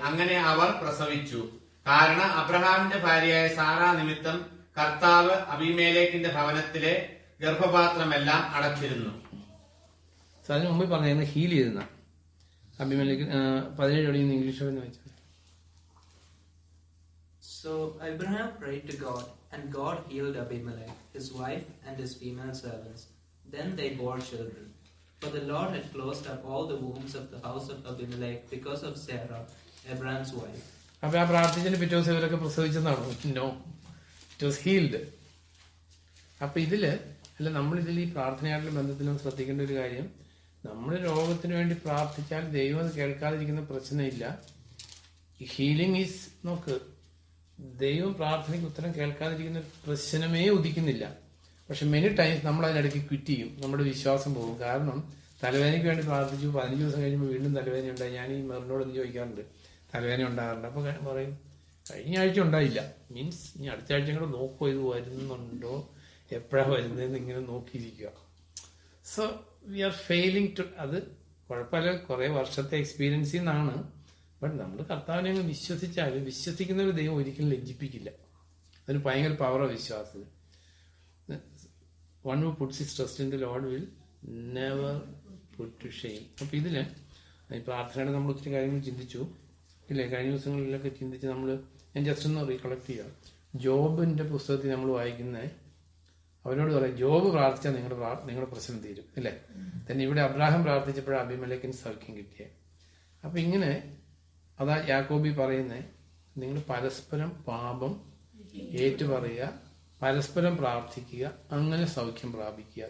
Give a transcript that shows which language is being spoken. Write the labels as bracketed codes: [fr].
[ml] അങ്ങനെ അവർ പ്രസവിച്ചു. കാരണം അബ്രഹാമിന്റെ ഭാര്യയായ സാറാ നിമിത്തം കർത്താവ് അബീമേലെക്കിന്റെ ഭവനത്തിലെ ഗർഭപാത്രമെല്ലാം അടച്ചിരുന്നു. അതിന് മുമ്പ് പറഞ്ഞ ഹീൽ ചെയ്തെന്ന അബിമേലെക്ക് 17 ഇംഗ്ലീഷ് വായിച്ചു. [en] So Abraham prayed to God, and God healed Abimelech, his wife, and his female servants. Then they bore children. For the Lord had closed up all the wombs of the house of Abimelech because of Sarah, Abraham's wife. [ml] അപ്പൊ ആ പ്രാർത്ഥിച്ചതിന് പിറ്റേ ദിവസം ഇവരൊക്കെ പ്രസവിച്ചെന്നാണോ? [en] No, it was healed. [ml] അപ്പൊ നമ്മളിതിൽ ഈ പ്രാർത്ഥനയായിട്ടുള്ള ബന്ധത്തിലും ശ്രദ്ധിക്കേണ്ട ഒരു കാര്യം, നമ്മൾ രോഗത്തിന് വേണ്ടി പ്രാർത്ഥിച്ചാൽ ദൈവം അത് കേൾക്കാതിരിക്കുന്ന പ്രശ്നമില്ല. ഹീലിംഗ് ഈസ്, നോക്ക്, ദൈവം പ്രാർത്ഥനയ്ക്ക് ഉത്തരം കേൾക്കാതിരിക്കുന്ന പ്രശ്നമേ ഉദിക്കുന്നില്ല. പക്ഷെ [en] many times [ml] നമ്മൾ അതിനിടയ്ക്ക് ക്വിറ്റ് ചെയ്യും, നമ്മുടെ വിശ്വാസം പോകും. കാരണം തലവേദനയ്ക്ക് വേണ്ടി പ്രാർത്ഥിച്ചു, 15 ദിവസം കഴിയുമ്പോൾ വീണ്ടും തലവേദന ഉണ്ടായി. ഞാൻ ഈ മെറിനോടൊന്ന് ചോദിക്കാറുണ്ട്, തലവേദന ഉണ്ടാകാറുണ്ട്. അപ്പൊ പറയും കഴിഞ്ഞ ആഴ്ച ഉണ്ടായില്ല, മീൻസ് ഇനി അടുത്ത ആഴ്ച കൂടെ നോക്കോ ഇത് വരുന്നുണ്ടോ, എപ്പോഴാണ് വരുന്നതെന്ന് ഇങ്ങനെ നോക്കിയിരിക്കുക. [en] so we are failing to, [ml] അത് കുഴപ്പമില്ല, കുറെ വർഷത്തെ എക്സ്പീരിയൻസിൽ നിന്നാണ്. ബട്ട് നമ്മൾ കർത്താവിനെ അങ്ങ് വിശ്വസിച്ചാൽ, വിശ്വസിക്കുന്ന ഒരു ദൈവം ഒരിക്കലും ലജ്ജിപ്പിക്കില്ല. അതിന് ഭയങ്കര പവറാണ് വിശ്വാസത്തിന്. [en] One who puts his trust in the Lord will never put to shame. [ml] അപ്പൊ ഇതില് ഈ പ്രാർത്ഥനയുടെ നമ്മൾ ഒത്തിരി കാര്യങ്ങൾ ചിന്തിച്ചു ഇല്ലേ? കഴിഞ്ഞ ദിവസങ്ങളിലൊക്കെ ചിന്തിച്ച് ഞാൻ ജസ്റ്റ് ഒന്ന് റീകളക്ട് ചെയ്യാം. ജോബിന്റെ പുസ്തകത്തിൽ നമ്മൾ വായിക്കുന്നത്, അവനോട് പറയാം ജോബ് പ്രാർത്ഥിച്ചാൽ നിങ്ങളുടെ പ്രശ്നം തീരും അല്ലേ? തന്നെ ഇവിടെ അബ്രാഹാം പ്രാർത്ഥിച്ചപ്പോഴാണ് അബിമേലെക്കിന് സൗഖ്യം കിട്ടിയത്. അപ്പൊ ഇങ്ങനെ അതാ യാക്കോബി പറയുന്നത്, നിങ്ങൾ പരസ്പരം പാപം ഏറ്റുപറയുക, പരസ്പരം പ്രാർത്ഥിക്കുക, അങ്ങനെ സൗഖ്യം പ്രാപിക്കുക.